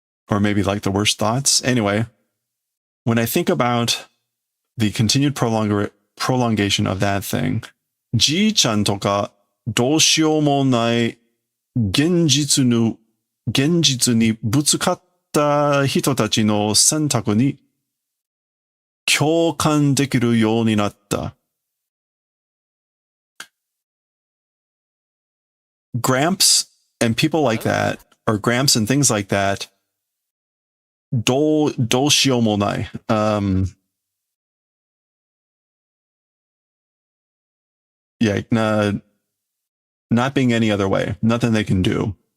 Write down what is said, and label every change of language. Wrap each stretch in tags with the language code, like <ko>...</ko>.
<en>Or maybe like the worst thoughts. Anyway, when I think about the continued prolongation of that thing,</en> <ja>Ji-chan to ka doushiou mo nai genjitsu ni butsukatte た人たちの選択に共感できるようになった。</ja> <en>Gramps and people like that, or Gramps and things like that,</en> <ja>どうしようもない。</ja> <en>Yeah, not being any other way. Nothing they can do.</en>